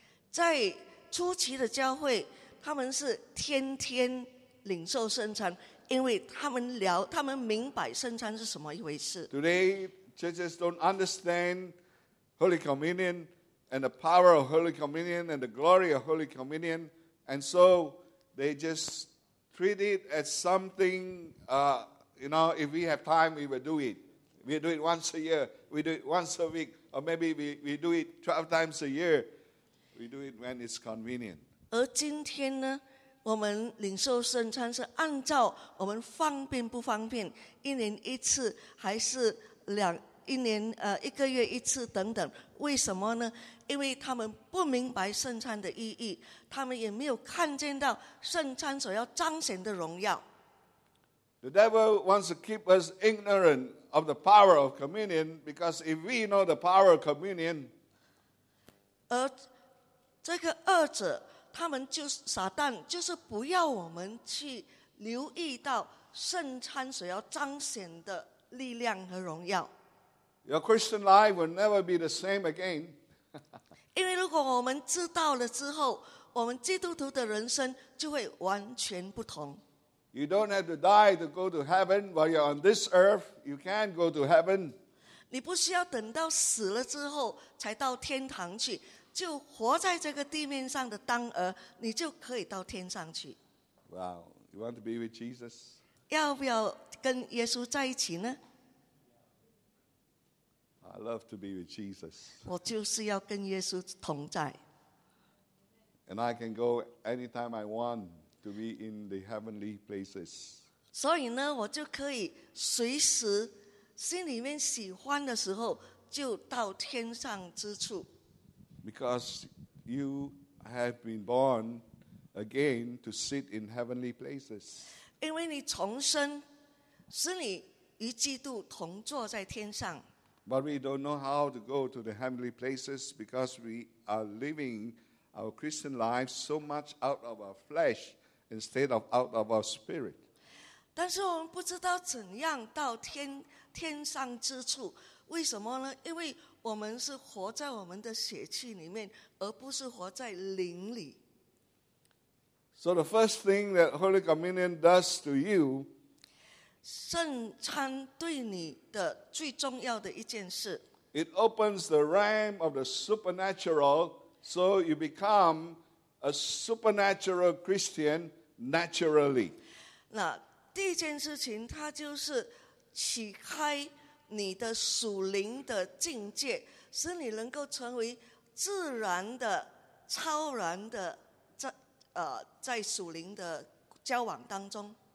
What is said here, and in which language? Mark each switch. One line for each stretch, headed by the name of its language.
Chinese: 在初期的教会，他们是天天领受圣餐，因为他们明白圣餐是什么一回事。
English: Today, churches don't understand Holy Communion and the power of Holy Communion and the glory of Holy Communion, and so they just treat it as something, you know, if we have time, we will do it. We do it once a year, we do it once a week, or maybe we do it 12 times a year. We do it when it's convenient.
Chinese: 而今天呢，我们领受圣餐是按照我们方便不方便，一年一次还是两一年一个月一次等等。为什么呢？因为他们不明白圣餐的意义，他们也没有看见到圣餐所要彰显的荣耀。
English: The devil wants to keep us ignorant of the power of communion because if we know the power of communion,
Chinese: 而这个恶者，他们就是撒旦，就是不要我们去留意到圣餐所要彰显的力量和荣耀。
English: Your Christian life will never be the same again.
Chinese: 因为如果我们知道了之后，我们基督徒的人生就会完全不同。
English: You don't have to die to go to heaven while you're on this earth. You can go to heaven.
Chinese: 你不需要等到死了之后才到天堂去，就活在这个地面上的当儿，你就可以到天上去。
English: Wow, you want to be with Jesus?
Chinese: 要不要跟耶稣在一起呢？
English: I love to be with Jesus.
Chinese: 我就是要跟耶稣同在。
English: And I can go anytime I want to be in the heavenly places.
Chinese: 所以呢，我就可以随时心里面喜欢的时候就到天上之处。
English: Because you have been born again to sit in heavenly places.
Chinese: 因为你重生，使你与基督同坐在天上。
English: But we don't know how to go to the heavenly places because we are living our Christian lives so much out of our flesh instead of out of our spirit.
Chinese: 但是我们不知道怎样到天上之处，为什么呢？因为我们是活在我们的血气里面，而不是活在灵里。
English: So the first thing that Holy Communion does to you,
Chinese: 圣餐对你的最重要的一件事，
English: It opens the realm of the supernatural, so you become a supernatural Christian naturally.
Chinese: 那第一件事情，它就是启开你的属灵的境界，使你能够成为自然的、超然的，在属灵的交往当中。